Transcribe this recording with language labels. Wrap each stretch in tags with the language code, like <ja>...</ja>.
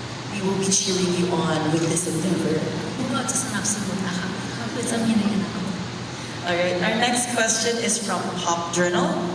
<en>We will be cheering you on with this endeavor.</en> <th>พวกเราจะสนับสนุนนะคะเพื่อจะมีในอนาคต</th> <en>Alright, our next question is from Pop Journal.</en>